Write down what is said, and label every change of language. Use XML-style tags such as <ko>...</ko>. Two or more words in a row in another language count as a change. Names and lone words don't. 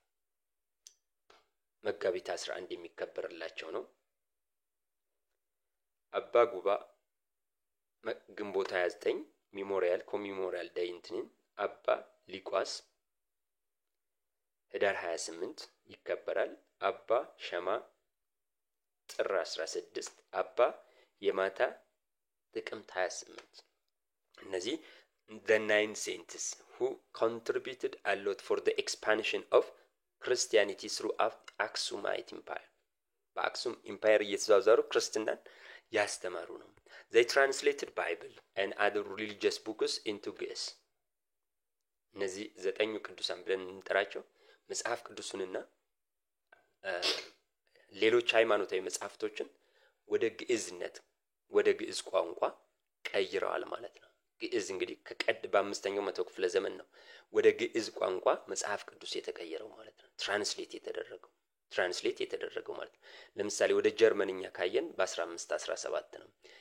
<am>መጋቢት 11 የሚከበርላቸው ነው። አባ ጉባ ግንቦት 29</am> <en>memorial commemorial day</en> <am>እንትንን። አባ ሊቋስ ህዳር 28 ይከበራል። አባ ሸማ ጥር 16፣ አባ የማታ ጥቅምት 28። እነዚህ</am> <en>the 9 saints who contributed a lot for the expansion of Christianity throughout Aksumite Empire.</en> <am>በአክሱም ኢምፓየር እየተዛዛሩ ክርስትናን ያስተማሩ ነው።</am> <en>They translated Bible and other religious books into Greek.</en> <am>እነዚህ ዘጠኙ ቅዱሳን ብለን እንጠራቸው መጽሐፍ ቅዱስንና ሌሎች ሃይማኖታዊ መጽሐፍቶችን ወደ ግዕዝነት ወደ ግዕዝ ቋንቋ ቀይረዋል ማለት ነው። ግዕዝ እንግዲህ ከቀድ በ5ኛው መቶ ክፍለ ዘመን ነው ወደ ግዕዝ ቋንቋ መጽሐፍ ቅዱስ የተቀየረው ማለት ነው። ትራንስሌት የተደረገው ማለት ነው። ለምሳሌ ወደ ጀርመንኛ ካየን በ1517 ነው።</am>